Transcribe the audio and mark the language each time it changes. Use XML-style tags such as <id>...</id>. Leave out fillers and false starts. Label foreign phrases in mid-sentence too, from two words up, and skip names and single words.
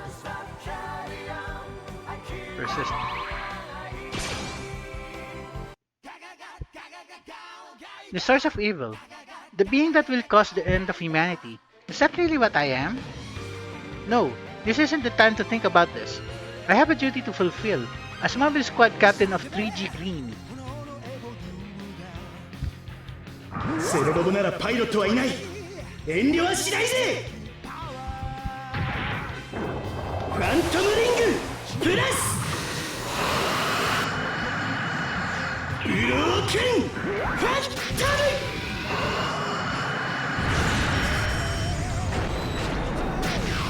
<en>Persist. The source of evil. The being that will cause the end of humanity. Is that really what I am? No, this isn't the time to think about this. I have a duty to fulfill. As Mobile Squad Captain of 3G Green.</en> <ja>セレロボならパイロットはいない。遠慮はしないぜ。</ja> <en>Phantom Ring plus Broken Phantom.</en>